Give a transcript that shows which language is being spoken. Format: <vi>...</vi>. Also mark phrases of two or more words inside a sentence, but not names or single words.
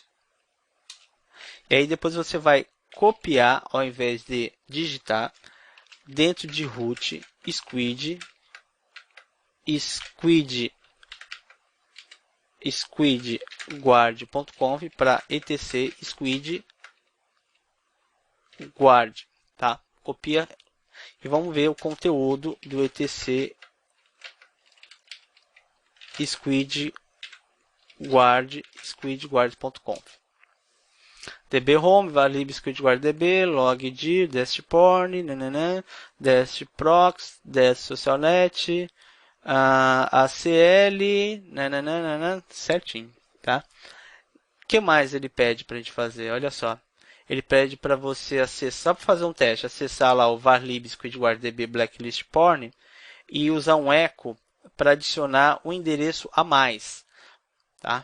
<pt>E aí depois você vai copiar, ao invés de digitar, dentro de root squidguard.conf para etc squidguard, tá? Copia e vamos ver o conteúdo do etc squidguard.conf.</pt> <en>DB Home, varlib squidguard DB, logdir, dest porn, dest prox, dest SocialNet, ACL,</en> <pt>certinho, tá? O que mais ele pede para a gente fazer? Olha só, ele pede para você acessar, para fazer um teste, acessar lá o varlib squidguard DB blacklist porn e usar um echo para adicionar um endereço a mais, tá?</pt>